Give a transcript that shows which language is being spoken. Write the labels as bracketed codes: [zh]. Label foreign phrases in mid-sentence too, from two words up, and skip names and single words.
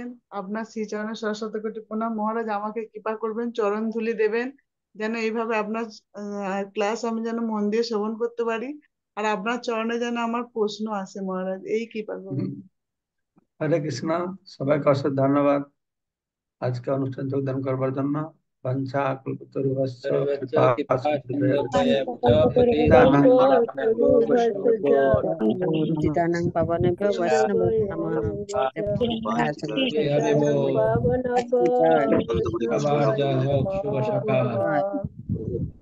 [bn] আপনার শ্রীচরণে সরস্বতী কোটি প্রণাম মহারাজ। আমাকে কৃপা করবেন, চরণ ধুলি দেবেন, যেন এইভাবে আপনার ক্লাস আমি যেন মন দিয়ে শ্রবণ করতে পারি, আর আপনার চরণে যেন আমার প্রশ্ন আসে মহারাজ, এই কৃপা করুন। হরে কৃষ্ণ, সবাইকে অশেষ ধন্যবাদ আজকে অনুষ্ঠান যোগদান করবার জন্য। [sa] বাঞ্ছা কল্পতরুভ্যশ্চ কৃপা সিন্ধুভ্যেব পতিতানাং পতিতানাং পাবনেভ্যো বৈষ্ণবেভ্যো নমঃ। [bn] হরে বল। আবার জয় হোক, শুভ সকাল।